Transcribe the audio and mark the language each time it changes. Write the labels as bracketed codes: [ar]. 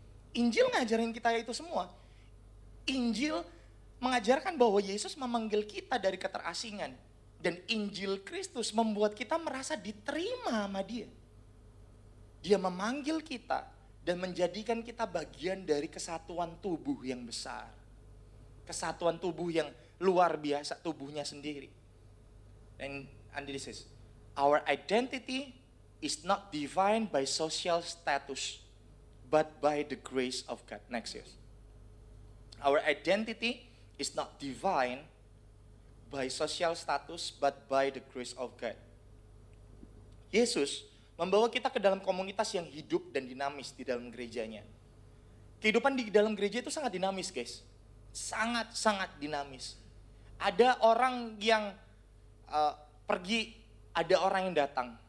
[id] Injil ngajarin kita itu semua. Injil mengajarkan bahwa Yesus memanggil kita dari keterasingan. Dan Injil Kristus membuat kita merasa diterima sama Dia. Dia memanggil kita dan menjadikan kita bagian dari kesatuan tubuh yang besar. Kesatuan tubuh yang luar biasa, tubuhnya sendiri. [en] And this is, our identity is not defined by social status, but by the grace of God. Next, yes. Our identity is not defined by social status, but by the grace of God. [id] Yesus membawa kita ke dalam komunitas yang hidup dan dinamis di dalam gerejanya. Kehidupan di dalam gereja itu sangat dinamis, guys. Sangat-sangat dinamis. Ada orang yang pergi, ada orang yang datang.